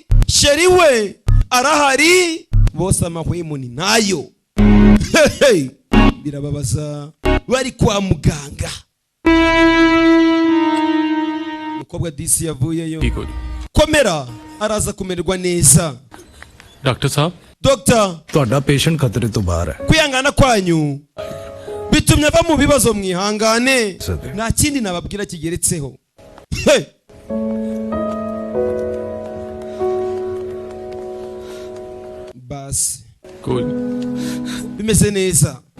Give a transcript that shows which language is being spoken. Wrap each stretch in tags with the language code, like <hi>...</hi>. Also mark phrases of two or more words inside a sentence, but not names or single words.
<rw>Sheri we arahari. Bose amahwemo ni nayo. Birababaza bari kwa muganga. Mukobwa disi yavuyeyo. Komera araza kumererwa neza.</rw> <pa>Doctor sahab. Doctor ਤੁਹਾਡਾ ਪੇਸ਼ੈਂਟ ਖਤਰੇ ਤੋਂ ਬਾਹਰ ਹੈ.</pa> <rw>Kuyangana kwanyu bitumye ava mu bibazo mwihangane. Nta kindi nababwira kigeretseho. Basi cool bimeze neza.</rw>